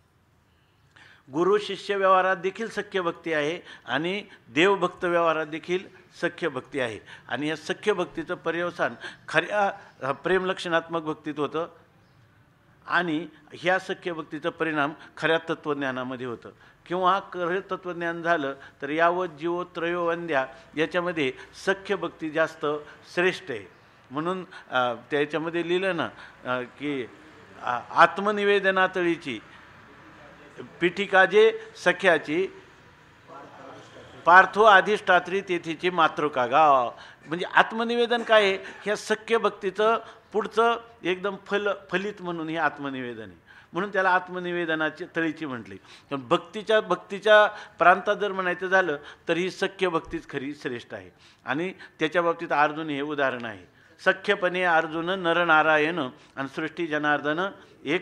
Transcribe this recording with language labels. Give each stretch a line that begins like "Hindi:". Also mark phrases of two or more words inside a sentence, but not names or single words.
Marathi: गुरु शिष्य व्यवहारात देखील सख्य भक्ती आहे आणि देवभक्त व्यवहारात देखील सख्य भक्ती आहे. आणि या सख्य भक्तीचं पर्यवसान खऱ्या प्रेमलक्षणात्मक भक्तीत होतं आणि ह्या सख्य भक्तीचा परिणाम खऱ्या तत्त्वज्ञानामध्ये होतं. किंवा खरं तत्त्वज्ञान झालं तर
Sanskrit: यावत जीवो त्रयो वंद्या
Marathi: याच्यामध्ये सख्य भक्ती जास्त श्रेष्ठ आहे. म्हणून त्याच्यामध्ये लिहिलं ना की आत्मनिवेदनातळीची पीठिका जे सख्याची पार्थो अधिष्ठात्री तेथीची मातृका गाव. म्हणजे आत्मनिवेदन काय आहे ह्या सख्य भक्तीचं पुढचं एकदम फलित म्हणून हे आत्मनिवेदन आहे. म्हणून त्याला आत्मनिवेदनाची तळीची म्हटली. पण भक्तीच्या प्रांतात जर म्हणायचं झालं तर ही सख्य भक्तीच खरी श्रेष्ठ आहे. आणि त्याच्या बाबतीत अर्जुन हे उदाहरण आहे. सख्यपणे अर्जुन नरनारायण आणि सृष्टी जनार्दन एकरूप.